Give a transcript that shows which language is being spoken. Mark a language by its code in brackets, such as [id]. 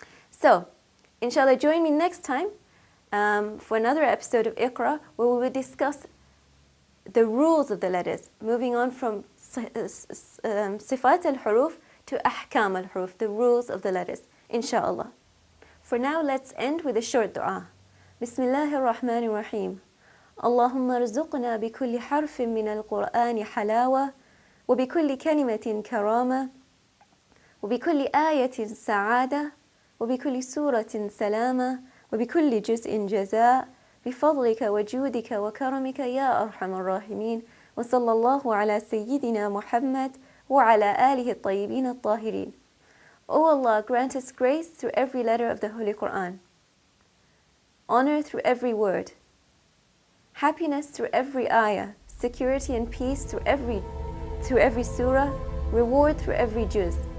[en] So, inshallah, join me next time for another episode of Iqra, where we will discuss the rules of the letters, moving on from sifat al-huruf to ahkam al-huruf, the rules of the letters, inshallah. For now, let's end with a short dua. [ar] Bismillahir Rahmanir Rahim. اللهم ارزقنا بكل حرف من القرآن حلاوة وبكل كلمة كرامة وبكل آية سعادة وبكل سورة سلامة وبكل جزء جزاء بفضلك وجودك وكرمك يا أرحم الراحمين وصلى الله على سيدنا محمد وعلى آله الطيبين الطاهرين. [en] O Allah, grant us grace through every letter of the Holy Quran, honor through every word, happiness through every ayah, security and peace through every surah, reward through every juz.